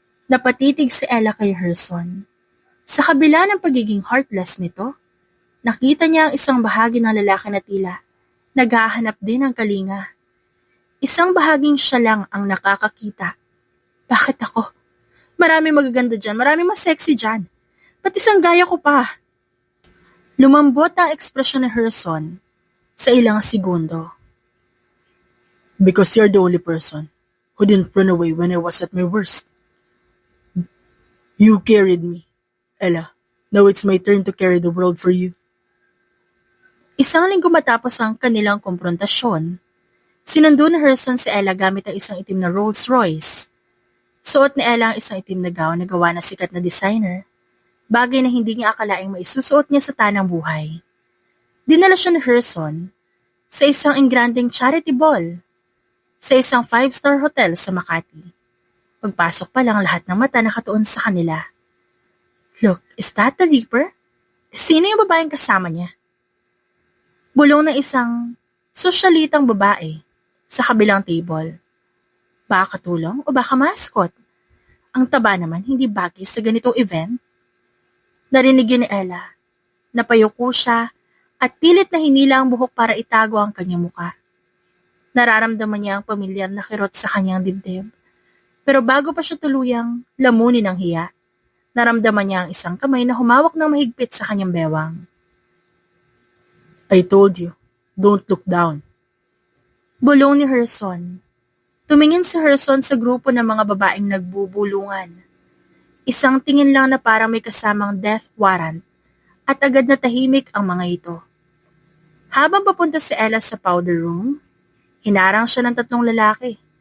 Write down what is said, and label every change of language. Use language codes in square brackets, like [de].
[tl] Napatitig si Ella kay Herson. Sa kabila ng pagiging heartless nito, nakita niya ang isang bahagi ng lalaki na tila naghahanap din ng kalinga. Isang bahaging siya lang ang nakakakita. Bakit ako? Marami magaganda dyan, marami mas sexy dyan. Ba't isang gaya ko pa? Lumambot ang ekspresyon ni Herson sa ilang segundo. [en] Because you're the only person who didn't run away when I was at my worst. You carried me, Ella. Now it's my turn to carry the world for you. [tl] Isang linggo matapos ang kanilang komprontasyon, sinundo ni Herson si Ella gamit ang isang itim na Rolls Royce. Suot ni Ella ang isang itim na gown na gawa ng sikat na designer, bagay na hindi niya akalaing maisusuot niya sa tanang buhay. Dinala siya ni Herson sa isang engrandeng charity ball, sa isang 5-star hotel sa Makati. Pagpasok pa lang lahat ng mata nakatuon sa kanila. [en] Look, is that the Reaper? [tl] Sino yung babaeng kasama niya? Bulong ng isang sosyalitang babae sa kabilang table. Baka katulong o baka mascot? Ang taba naman hindi bagay sa ganitong event. Narinig yun ni Ella. Napayuko siya at pilit na hinila ang buhok para itago ang kanyang muka. Nararamdaman niya ang pamilyar na kirot sa kanyang dibdib. Pero bago pa siya tuluyang lamunin ng hiya, naramdaman niya ang isang kamay na humawak ng mahigpit sa kanyang bewang. [en] I told you, don't look down. [tl] Bulong ni Herson. Tumingin si Herson sa grupo ng mga babaeng nagbubulungan. Isang tingin lang na parang may kasamang death warrant at agad na tahimik ang mga ito. Habang papunta si Ella sa powder room, hinarang siya ng 3 lalaki.